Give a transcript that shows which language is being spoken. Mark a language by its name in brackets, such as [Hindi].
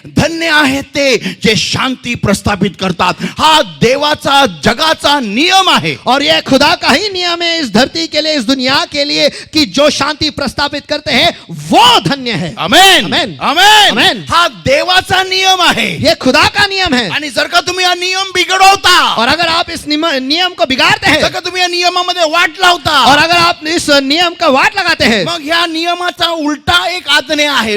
[Marathi] धन्य आहेत ते जे शांती प्रस्थापित करतात. हा देवाचा जगाचा नियम आहे. [Hindi] और यह खुदा का ही नियम है इस धरती के लिए, इस दुनिया के लिए, कि जो शांति प्रस्थापित करते हैं वो धन्य है. आमेन आमेन. आमेन. आमेन. [Marathi] हा देवाचा नियम आहे. [Hindi] ये खुदा का नियम है. [Marathi] आणि जर का तुम्ही हा नियम बिघडवता, [Hindi] और अगर आप इस नियम को बिगाड़ते हैं, [Marathi] जर का तुम्ही या नियमामध्ये वाट लावता, [Hindi] और अगर आप इस नियम का वाट लगाते हैं, [Marathi] मग ह्या नियमाचा उलटा एक आज्ञा आहे.